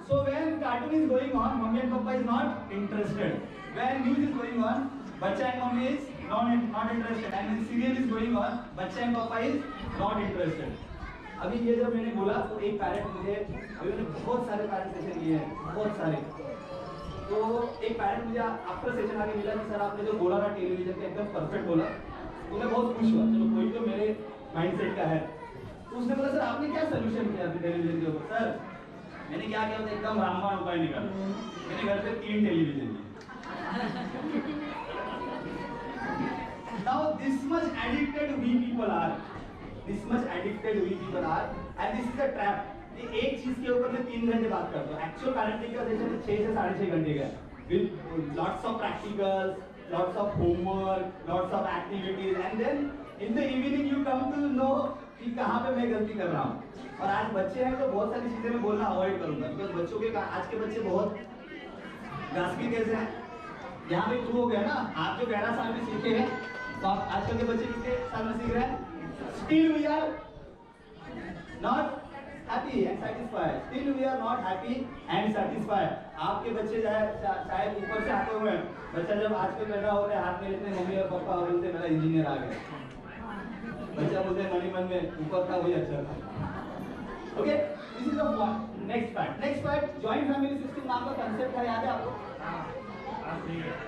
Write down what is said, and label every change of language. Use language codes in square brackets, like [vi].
[en] So when cartoon is going on, mommy and papa is not interested. When news is going on, बच्चा and mummy is not interested. And when serial is going on, बच्चा and papa is not interested. [hi] अभी ये जब मैंने बोला तो एक parent मुझे, अभी मैंने बहुत सारे पैरेंट सेशन लिए हैं, बहुत सारे। तो एक पैरेंट मुझे आफ्टर सेशन आके मिला कि सर आपने जो बोला ना टेलीविजन का एकदम परफेक्ट बोला, तो मैं बहुत खुश हुआ। चलो कोई तो मेरे माइंडसेट का है। तो उसने बोला सर आपने क्या सोल्यूशन किया टेलीविजन के ऊपर? सर मैंने क्या किया, एकदम रामबाण उपाय निकाला। मैंने घर पे 3 टेलीविजन लिए। [en] Now this much addicted we people are, this much addicted we people are, and this is a trap. [hi] ये एक चीज के ऊपर मैं 3 घंटे बात करता हूँ। एक्चुअल पैरेंटिंग का सेशन 6 से 6.5 घंटे का, [en] with lots of practicals, lots of homework, lots of activities, and then in the evening you come to know [hi] कि कहाँ पे मैं गलती कर रहा हूँ। और आज बच्चे हैं तो बहुत सारी चीजें मैं बोलना अवॉइड करूंगा, बिकॉज बच्चों के आज के बच्चे बहुत गास्की कैसे हैं, यहाँ पे प्रूव हो गया ना। आप जो 11 साल में सीखे हैं तो आप आजकल के बच्चे कितने साल में सीख रहे हैं? [en] Still we are not happy and satisfied. Still we are not happy and satisfied. [hi] आपके बच्चे शायद ऊपर से आते हुए बच्चा जब आज के पैदा होते हैं हाथ में लेते मम्मी और पापा बोलते मेरा इंजीनियर आ गया, बच्चा बोलते मन में ऊपर था वही अच्छा था. [en] Okay, this is the one. Next part joint family system [hi] नाम का कंसेप्ट है, याद है आपको?